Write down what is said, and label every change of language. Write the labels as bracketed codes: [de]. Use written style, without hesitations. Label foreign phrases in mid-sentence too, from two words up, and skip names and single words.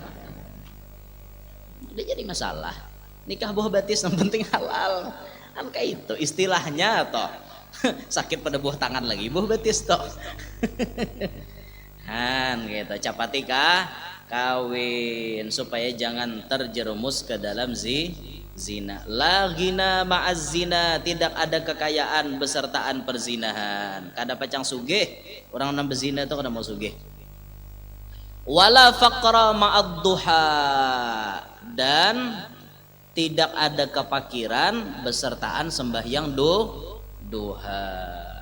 [id] Udah jadi masalah. Nikah buah batis yang penting halal. Kan kayak itu istilahnya toh. Sakit pada buah tangan lagi buah batis toh. Han gitu capati kawin supaya jangan terjerumus ke dalam zina. [ar] لا غنى مع الزنا, [id] tidak ada kekayaan besertaan perzinahan. [bjn] Kada pacang sugih, orang nang bezina itu kada mau sugih. [ar] ولا فقر مع الضحى, [id] dan tidak ada kepakiran besertaan sembahyang duha.